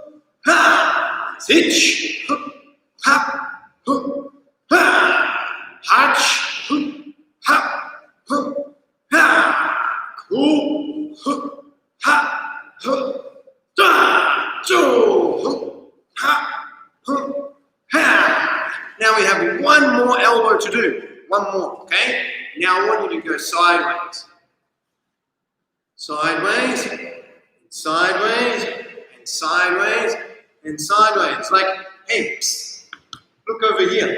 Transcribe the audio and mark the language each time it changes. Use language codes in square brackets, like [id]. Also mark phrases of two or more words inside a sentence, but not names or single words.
[en] Ha. Hitch. Ho. Ha. Ho. Ha. Hatch. Ho. Ha. Ho. Ha. Cool. Ho. Ha. Ho. Da. Jo. Ho. Ha. Ho. Ha. Now we have 1 more elbow to do. 1 more, okay? Now I want you to go sideways. Sideways, and sideways, and sideways, and sideways. Like, hey, psst, look over here.